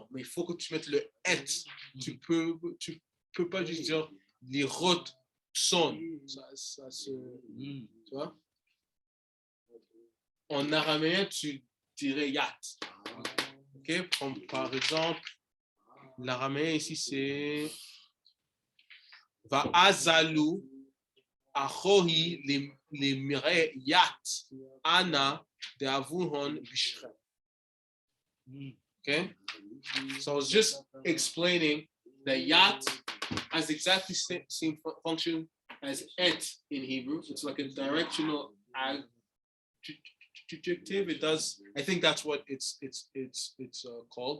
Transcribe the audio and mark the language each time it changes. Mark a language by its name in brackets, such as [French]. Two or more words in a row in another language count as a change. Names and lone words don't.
[French] Mais il faut que tu mettes le et. Tu peux pas juste dire lirot son. Ça se. Tu vois? En araméen, tu dirais yat. OK? Par exemple, l'araméen ici, c'est [Aramaic] Va'azalu achohi le mire yat ana de avuhon bishchem. [English] Okay? So I was just explaining that yat has exactly the same function as et in Hebrew. It's like a directional adjective. It does. I think that's what it's called.